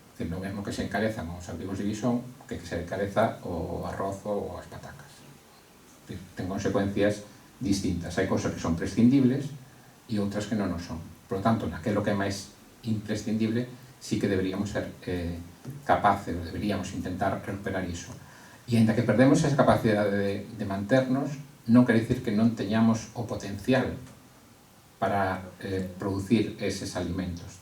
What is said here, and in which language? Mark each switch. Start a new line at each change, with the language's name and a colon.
Galician: É o mesmo que se encarezan os artigos de guisón que se encareza o arroz ou as patacas. Ten consecuencias distintas. Hai cousas que son prescindibles e outras que non o son.
Spanish: Por lo tanto,
Galician: naquelo que é máis imprescindible,
Spanish: sí que deberíamos ser capaces, deberíamos intentar recuperar iso.
Galician: E ainda que perdemos esa capacidade de manternos, non quere dicir que non teñamos o potencial para producir eses alimentos.